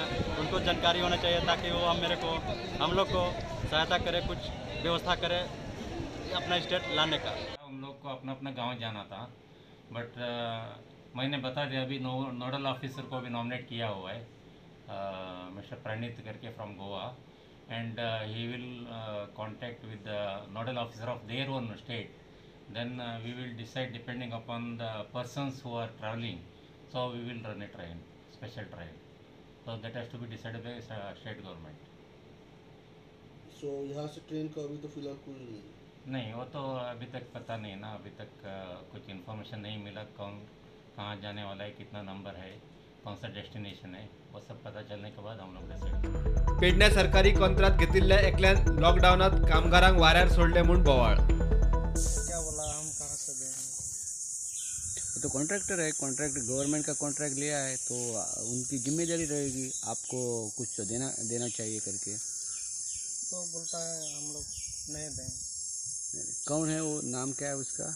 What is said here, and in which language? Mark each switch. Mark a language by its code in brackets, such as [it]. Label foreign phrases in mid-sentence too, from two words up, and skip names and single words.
[hi] उनको जानकारी होना चाहिए ताकि वो हम लोग को सहायता करे, कुछ व्यवस्था करे अपना स्टेट लाने का. उन लोग को अपना अपना गांव जाना था, बट मैंने बता दिया अभी [en] nodal officer [hi] को भी नॉमिनेट किया हुआ है, मिस्टर प्रणीत करके [en] from Goa, and he will contact with the nodal officer of their own state. Then we will decide depending upon the persons who are traveling. So we will run a train, special train. So that has to be decided by state government. [hi] So यहाँ से ट्रेन का अभी तो फिलहाल कोई नहीं, वो तो अभी तक पता नहीं ना. अभी तक कुछ इन्फॉर्मेशन नहीं मिला. कौन कहाँ जाने वाला है, कितना नंबर है, कौन सा डेस्टिनेशन है, वो सब पता चलने के बाद हम लोग डिसाइड. [kok] पेडण्या सरकारी कंत्राट घेतिल्ल्या एकल्यान लॉकडाऊनात कामगारांक वाऱ्यार सोडले म्हूण बोवाळ. [hi] तो कॉन्ट्रैक्टर है, कॉन्ट्रैक्ट गवर्नमेंट का कॉन्ट्रैक्ट लिया है तो उनकी जिम्मेदारी रहेगी आपको कुछ तो देना चाहिए करके. तो बोलता है हम लोग नहीं दें. कौन है वो? नाम क्या है उसका?